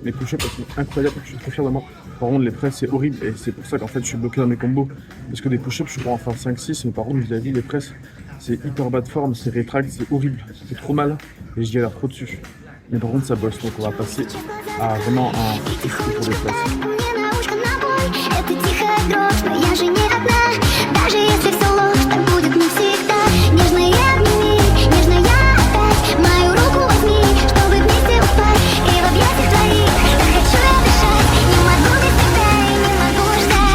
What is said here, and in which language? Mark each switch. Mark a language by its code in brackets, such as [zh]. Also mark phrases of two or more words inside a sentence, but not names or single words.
[fr] Les push-ups, elles sont incroyables, je suis trop fier de moi. Par contre, les presses, c'est horrible. Et c'est pour ça qu'en fait, je suis bloqué dans mes combos. Parce que des push-ups, je peux en faire 5-6. Mais par contre, je l'ai dit, les presses, c'est hyper bas de forme, c'est rétract, c'est horrible. Ça fait trop mal. Et je galère trop dessus. Mais par contre, ça bosse. Donc on va passer à vraiment un focus pour des presses. [ru] Это тихая дрожь, но я же не одна. Даже если все ложь, так будет не всегда. Нежные обними, нежная опять. Мою руку возьми, чтобы вместе упасть. И в объятиях твоих так хочу я дышать. Не могу без тебя и не могу ждать.